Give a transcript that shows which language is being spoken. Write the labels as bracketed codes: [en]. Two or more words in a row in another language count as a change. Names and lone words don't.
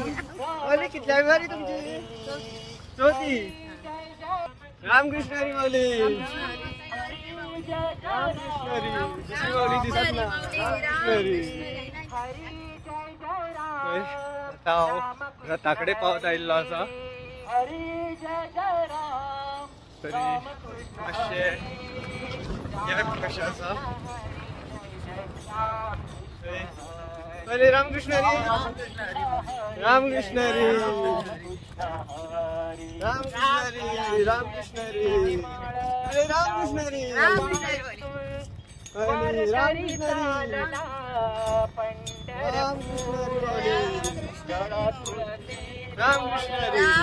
[mr] माऊली किती वारी तुमची चौथी [kok] रामकृष्ण हरी माऊली रामकृष्ण हरी दुसरी माऊली दिसत ना रामकृष्ण हरी रथाकडे पावत आयल्लो असा तरी मातशे कशें आसा रामकृष्ण हरी रामकृष्ण हरी रामकृष्ण हरी रामकृष्ण हरी अरे रामकृष्ण हरी रामकृष्ण हरी रामकृष्ण हरी